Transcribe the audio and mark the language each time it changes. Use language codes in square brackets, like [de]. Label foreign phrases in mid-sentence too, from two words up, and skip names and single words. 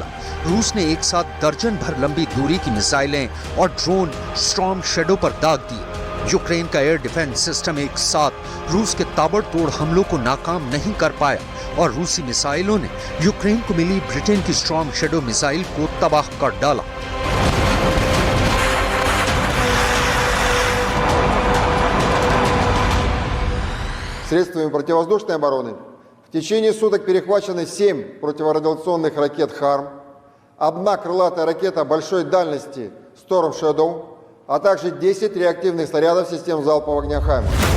[hi] रूस ने एक साथ दर्जन भर लंबी दूरी की मिसाइलें और ड्रोन स्टॉर्म शैडो पर दाग दिए। यूक्रेन का एयर डिफेंस सिस्टम एक साथ रूस के ताबड़तोड़ हमलों को नाकाम नहीं कर पाया और रूसी मिसाइलों ने यूक्रेन को मिली ब्रिटेन की स्टॉर्म शैडो मिसाइल को तबाह कर डाला। [ru] Средствами противовоздушной обороны в течение суток перехвачены 7 противорадиационных ракет «Харм», 1 крылатая ракета большой дальности «Storm Shadow», а также 10 реактивных снарядов систем залпового огня «Хаймарс».